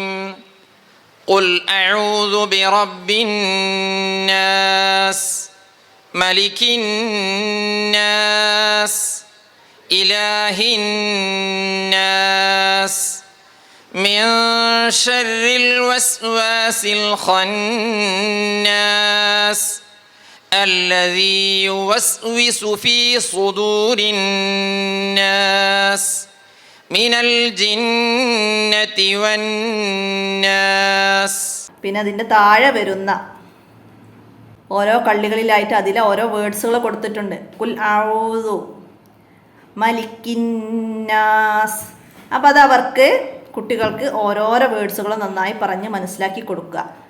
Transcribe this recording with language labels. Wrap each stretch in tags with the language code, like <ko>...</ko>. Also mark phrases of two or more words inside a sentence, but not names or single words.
<ar>قل أعوذ برب الناس ملك الناس إله الناس من شر الوسواس الخناس الذي يوسوس في صدور الناس من الجنة والناس.</ar> <ml>പിന്നെ അതിൻ്റെ താഴെ വരുന്ന ഓരോ കള്ളികളിലായിട്ട് അതിലെ ഓരോ വേർഡ്സുകൾ കൊടുത്തിട്ടുണ്ട്.</ml> <ar>قل أعوذ ملك الناس.</ar> <ml>അപ്പോൾ അത് അവർക്ക് കുട്ടികൾക്ക് ഓരോരോ വേർഡ്സുകൾ നന്നായി പറഞ്ഞ് മനസ്സിലാക്കി കൊടുക്കുക.</ml>